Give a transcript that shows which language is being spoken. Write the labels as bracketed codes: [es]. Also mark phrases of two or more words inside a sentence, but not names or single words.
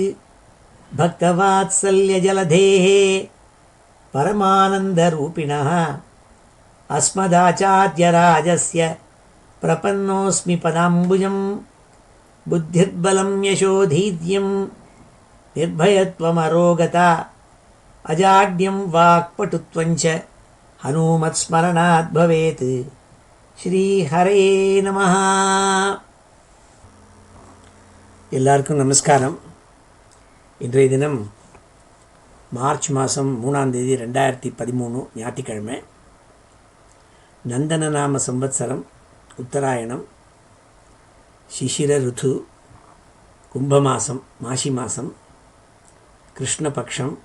[sa] भक्तवात्सल्यजलधेः परमानन्दरूपिणः अस्मदाचार्यराजस्य प्रपन्नोऽस्मि पदाम्बुजं। बुद्धिर्बलं यशोधैर्यं निर्भयत्वमरोगता अजाड्यं वाक्पटुत्वञ्च हनुमत्स्मरणात् भवेत्। श्रीहरे नमः. [ta] எல்லாருக்கும் நமஸ்காரம். இன்றைய தினம் மார்ச் மாதம் 3ஆம் தேதி 2013 ஞாயிற்றுக்கிழமை. நந்தனநாம சம்வத்சரம், உத்தராயணம், சிசிர ருத்து, கும்பமாசம், மாசி மாதம், கிருஷ்ணபக்ஷம்.